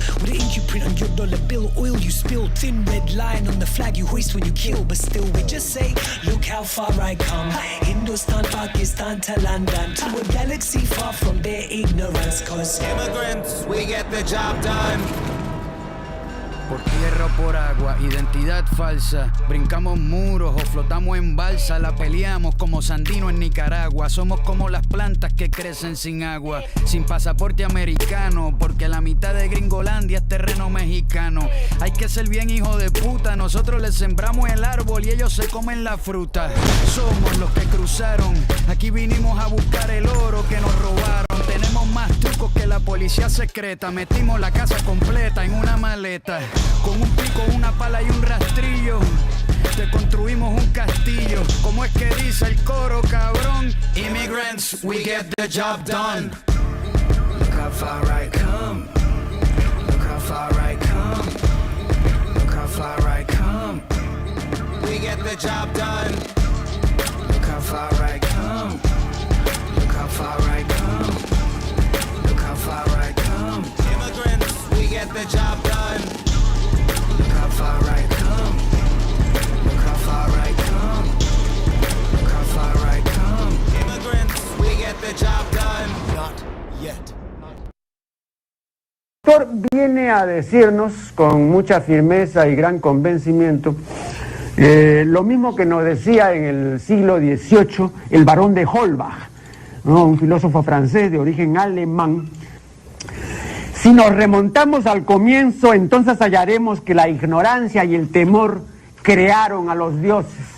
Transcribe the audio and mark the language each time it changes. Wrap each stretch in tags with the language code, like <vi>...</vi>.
<en>With an ink you print on your dollar bill. Oil you spill. Thin red line on the flag you hoist when you kill. But still we just say, look how far I come. Hindustan, Pakistan to London, to a galaxy far from their ignorance. Cause immigrants, we get the job done.</en> <es>Por tierra o por agua, identidad falsa. Brincamos muros o flotamos en balsa. La peleamos como Sandino en Nicaragua. Somos como las plantas que crecen sin agua, sin pasaporte americano, porque la mitad de Gringolandia es terreno mexicano. Hay que ser bien hijo de puta. Nosotros les sembramos el árbol y ellos se comen la fruta. Somos los que cruzaron. Aquí vinimos a buscar el oro que nos robaron. Tenemos más trucos que la policía secreta. Metimos la casa completa en una maleta. Con un pico, una pala y un rastrillo te construimos un castillo. ¿Cómo es que dice el coro, cabrón?</es> <en>Immigrants, we get the job done. Look how far I come. Look how far I come. Look how far I come. We get the job done. Look how far I come. Look how far I come. Look how far I come. Immigrants, we get the job done. Look how far I come. Look how far I come. Look how far I come. Immigrants, we get the job done. Not yet.</en> <es>El autor viene a decirnos con mucha firmeza y gran convencimiento lo mismo que nos decía en el siglo XVIII el barón de Holbach, ¿no? Un filósofo francés de origen alemán. Si nos remontamos al comienzo, entonces hallaremos que la ignorancia y el temor crearon a los dioses.</es>